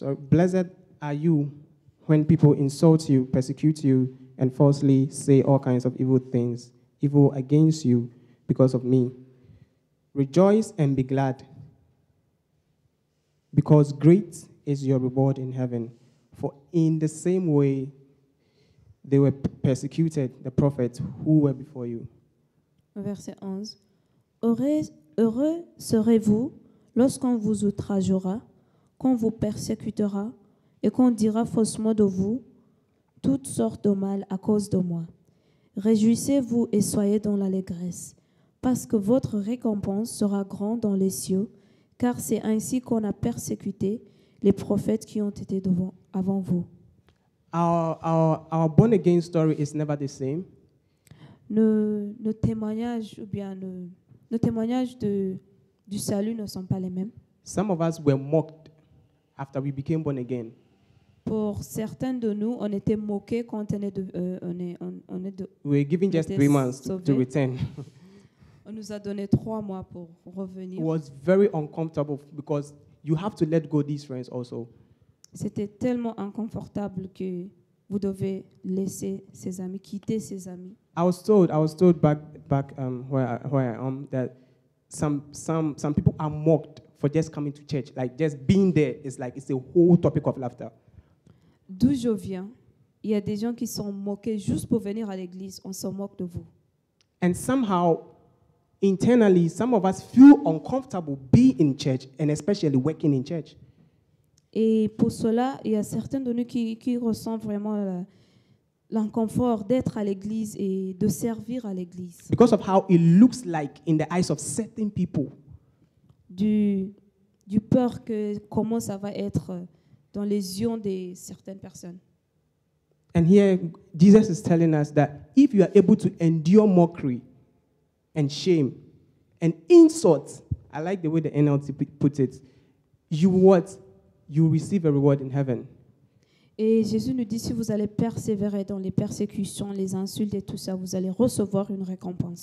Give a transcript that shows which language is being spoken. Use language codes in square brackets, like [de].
[en] Blessed are you when people insult you, persecute you, and falsely say all kinds of evil against you because of me. Rejoice and be glad, because great is your reward in heaven. For in the same way they were persecuted the prophets who were before you. [fr] Verset 11. Heureux serez-vous lorsqu'on vous outragera, qu'on vous persécutera et qu'on dira faussement de vous toutes sortes de mal à cause de moi. Réjouissez-vous et soyez dans l'allégresse, parce que votre récompense sera grande dans les cieux, car c'est ainsi qu'on a persécuté les prophètes qui ont été avant vous. [en] Our born again story is never the same. [fr] Nos témoignages ou bien nos témoignages du salut ne sont pas les mêmes. [en] Some of us were mocked after we became born again. [fr] Pour certains de nous, on était moqués quand on est de [en] We were given just 3 months to return. [fr] On nous a donné 3 mois pour [en] It [fr] revenir. [en] was very uncomfortable because you have to let go these friends also. [fr] C'était tellement inconfortable que vous devez laisser ses amis, quitter ses amis. [en] I was told back where I am that some people are mocked for just coming to church. Like just being there is like it's a whole topic of laughter. [fr] D'où je viens, il y a des gens qui sont moqués juste pour venir à l'église. On se moque de vous. [en] And somehow, internally, some of us feel uncomfortable being in church and especially working in church. [fr] Et pour cela, il y a certains de nous qui ressentent vraiment l'inconfort d'être à l'église et de servir à l'église. [en] Because of how it looks like in the eyes of certain people. [fr] Du peur que comment ça va être dans les yeux de certaines personnes. [en] And here, Jesus is telling us that if you are able to endure mockery and shame and insult, I like the way the NLT puts it, you receive a reward in heaven. [fr] Et Jésus nous dit, si vous allez persévérer dans les persécutions, les insultes et tout ça, vous allez recevoir une récompense.